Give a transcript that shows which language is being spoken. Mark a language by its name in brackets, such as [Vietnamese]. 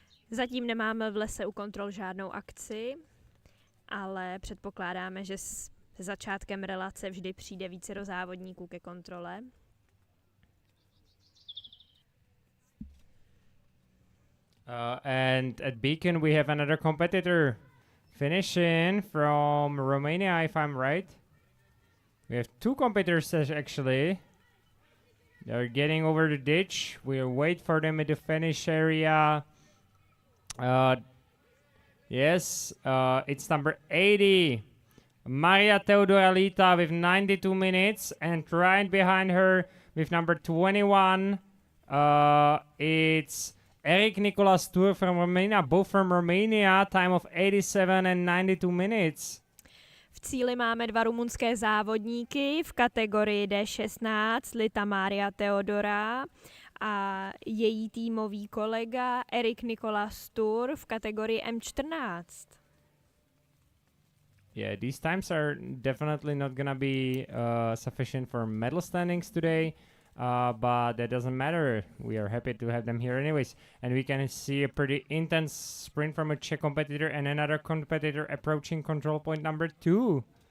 [Czech] Zatím nemáme v lese u kontrol žádnou akci, ale předpokládáme, že se začátkem relace vždy přijde vícero závodníků ke kontrole. [English] And at Beacon we have another competitor finishing from Romania, if I'm right. We have two competitors actually. They're getting over the ditch. We'll wait for them at the finish area. Yes, it's number 80. Maria Teodora Lita with 92 minutes, and right behind her with number 21, it's Eric Nicolas Tour from Romania, both from Romania, time of 87 and 92 minutes. [Czech] V cíli máme dva rumunské závodníky v kategorii D16, Lita Maria Teodora a její týmový kolega Eric Nicolas Tour v kategorii M14. [English] Yeah, these times are definitely not gonna be sufficient for medal standings today, but that doesn't matter. We are happy to have them here anyways. And we can see a pretty intense sprint from a Czech competitor and another competitor approaching control point number 2.